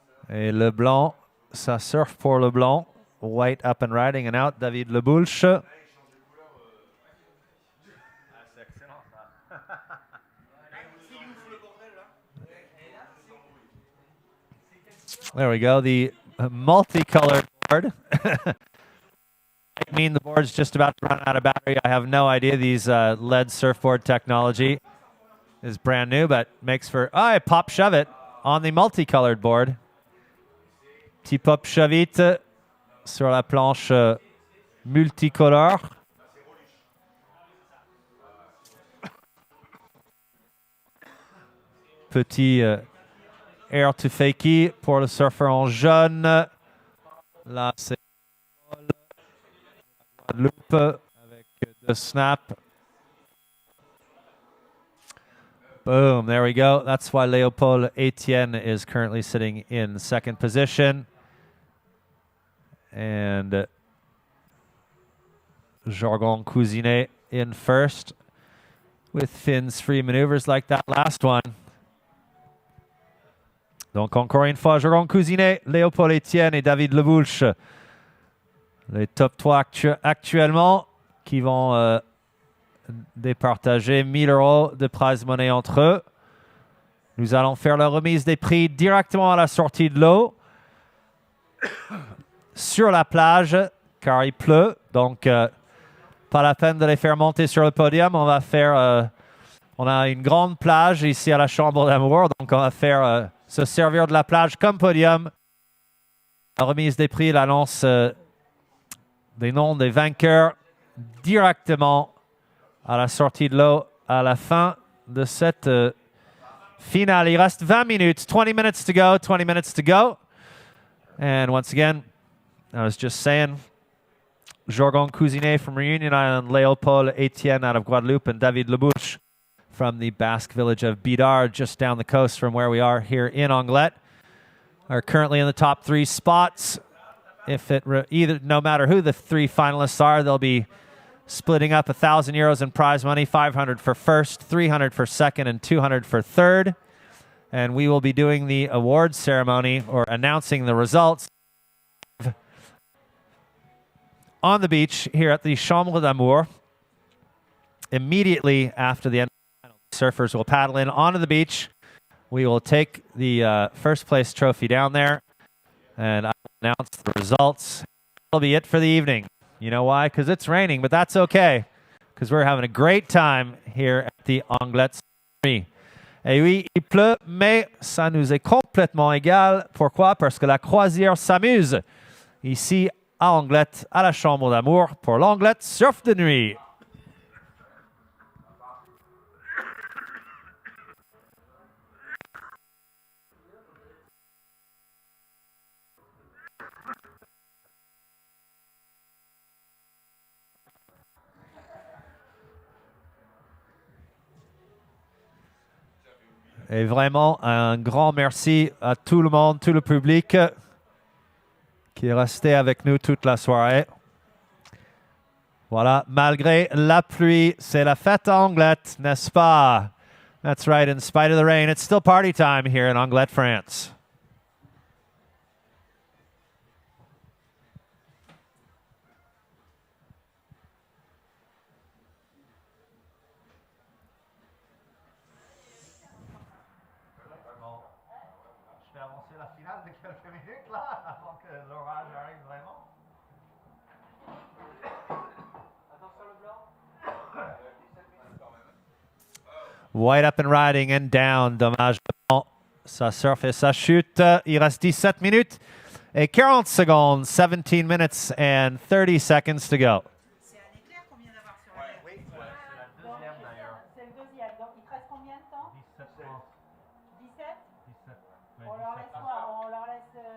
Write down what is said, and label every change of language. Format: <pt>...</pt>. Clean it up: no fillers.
<fr>Et le blanc, ça surfe pour le blanc.</fr> <en>White up and riding and out, David Leboulch. There we go, the multicolored board. I mean the board's just about to run out of battery. I have no idea. These LED surfboard technology is brand new, but makes for... Oh, pop shove it on the multicolored board.</en> <fr>Petit pop shove it sur la planche multicolore. Petit air to fakie pour le surfeur en jaune. Là, c'est Guadeloupe avec 2 snaps.</fr> <en>Boom, there we go. That's why Léopold Etienne is currently sitting in 2nd position. And Jorgon Cousinet in 1st with fins free maneuvers like that last one.</en> <fr>Donc encore une fois, Jorgon Cousinet, Léopold Etienne et David Leboulch. Les top 3 actuellement qui vont départager 1000 € de prize money entre eux. Nous allons faire la remise des prix directement à la sortie de l'eau. Sur la plage, car il pleut. Donc, pas la peine de les faire monter sur le podium. On va faire... on a une grande plage ici à la Chambre d'Amour. Donc, on va faire se servir de la plage comme podium. la remise des prix, l'annonce des noms des vainqueurs directement à la sortie de l'eau à la fin de cette finale. Il reste 20 minutes,</fr> <en>20 minutes to go, 20 minutes to go. And once again, I was just saying, Jorgon Cousinet from Reunion Island, Léopold Etienne out of Guadeloupe, and David Lebouche from the Basque village of Bidar, just down the coast from where we are here in Anglet, are currently in the top 3 spots. If it no matter who the 3 finalists are, they'll be splitting up €1,000 in prize money, 500 for first, 300 for second, and 200 for third. And we will be doing the awards ceremony or announcing the results on the beach here at the Chambre d'Amour. Immediately after the end, surfers will paddle in onto the beach. We will take the first place trophy down there, and I will announce the results. That'll be it for the evening. You know why? Because it's raining, but that's okay, because we're having a great time here at the Anglet.</en> <fr>Et oui, il pleut, mais ça nous est complètement égal. Pourquoi? Parce que la croisière s'amuse ici à Anglet, à la Chambre d'Amour, pour l'Anglet Surf de Nuit. Et vraiment, un grand merci à tout le monde, tout le public qui est resté avec nous toute la soirée. Voilà, malgré la pluie, c'est la fête à Anglet, n'est-ce pas?</fr> <en>That's right, in spite of the rain, it's still party time here in Anglet, France.</en> <fr>Je vais avancer la finale de quelques minutes là, avant que l'orage arrive vraiment. Attention le blanc.</fr> <en>White up and riding and down.</en> <fr>Dommage. Ça surfe et ça chute. Il reste</fr> <en>17 minutes et 40 secondes. 17 minutes and 30 seconds to go.</en> <fr>C'est un éclair qu'on vient d'avoir sur la mer. Oui, c'est la deuxième d'ailleurs. C'est le deuxième. Donc, il te reste combien de temps? 17 points. 17? 17. On leur laisse quoi? On leur laisse...</fr>